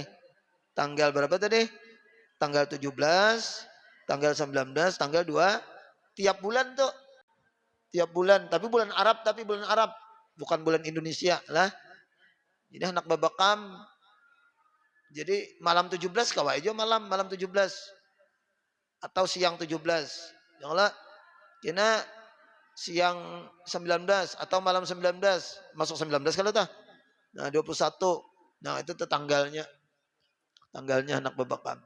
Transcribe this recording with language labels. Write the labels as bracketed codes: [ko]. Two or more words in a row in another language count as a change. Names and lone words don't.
[bjn] Tanggal berapa tadi? Tanggal 17, tanggal 19, tanggal 2. Tiap bulan tuh. Tiap bulan, tapi bulan Arab, bukan bulan Indonesia lah. Jadi anak babakam. Jadi malam 17 kawai aja malam 17 atau siang 17. Janganlah kena siang 19 atau malam 19, masuk 19 kalau tah. Nah 21. Nah itu tanggalnya anak babakam.